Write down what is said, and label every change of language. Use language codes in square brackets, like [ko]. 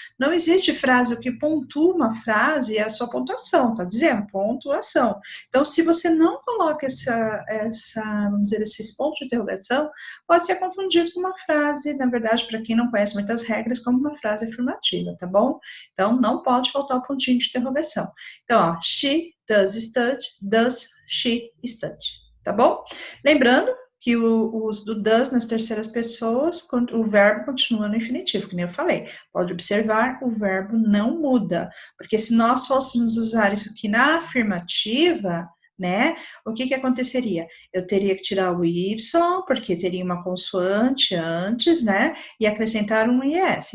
[pt] Não existe frase, o que pontua uma frase é a sua pontuação, tá dizendo? Pontuação. Então, se você não coloca vamos dizer, esses pontos de interrogação, pode ser confundido com uma frase, na verdade, para quem não conhece muitas regras, como uma frase afirmativa, tá bom? Então, não pode faltar o pontinho de interrogação. Então, ó, [en] she does study, does she study, [pt] tá bom? Lembrando que o uso do does nas terceiras pessoas, o verbo continua no infinitivo, que nem eu falei. Pode observar, o verbo não muda, porque se nós fôssemos usar isso aqui na afirmativa, né, o que que aconteceria? Eu teria que tirar o y, porque teria uma consoante antes, né, e acrescentar um is.